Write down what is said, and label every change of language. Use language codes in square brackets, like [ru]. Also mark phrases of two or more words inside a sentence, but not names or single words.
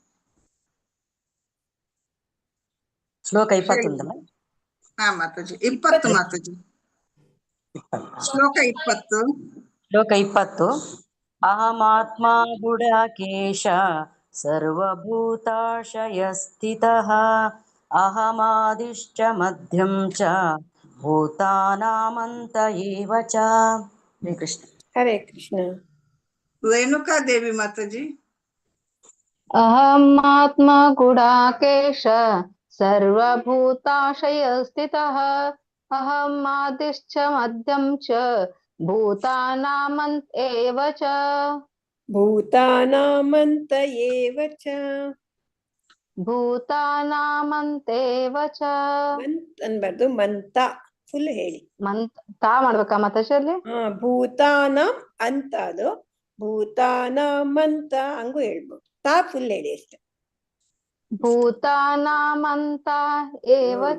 [kn] ಶ್ಲೋಕ 21. ಹಾ ಮಾತಾಜಿ 20 ಮಾತಾಜಿ ಶ್ಲೋಕ 20. [sa] ಶ್ಲೋಕ 20. ಅಹಮಾತ್ಮ ಗುಡಾಕೇಶ ಸರ್ವಭೂತಾಶಯ ಸ್ಥಿತಃ ಅಹಮಾದಿಶ್ಚ ಮಧ್ಯಂ ಚ ಭೂತಾನಾಮಂತ ಏವ ಚ. [kn] ಹರೇ ಕೃಷ್ಣ. ಹರೇ ಕೃಷ್ಣ. ರೇಣುಕಾ ದೇವಿ ಮಾತಾಜಿ. [sa] ಅಹಮಾತ್ಮ ಗುಡಾಕೇಶ ಸರ್ವಭೂತಾಶಯ ಸ್ಥಿತಃ ಅಹಮಾದಿಶ್ಚ ಮಧ್ಯಂ ಚ ಭೂತಾನಾಮಂತ ಏವ ಚ. ಭೂತಾನಾಮಂತ ಏವ ಚ. ಭೂತಾನಾಮಂತೇವ ಚ. [kn] ಮಂತ್ ಅನ್ಬಾರ್ದು, ಮಂತ ಫುಲ್ ಹೇಳಿ. ತಾ ಮಾಡ್ಬೇಕಾ ಮಾತಾಜಿ? ಭೂತಾನಾಂ ಅಂತ ಅದು ಭೂತಾನಾಮಂತ ಹಂಗೂ ಹೇಳ್ಬೋದು. ತಾ ಫುಲ್ ಹೇಳಿ ಅಷ್ಟೆ. [sa] ಭೂತಾನಾಮಂತ ಏವ ಚ.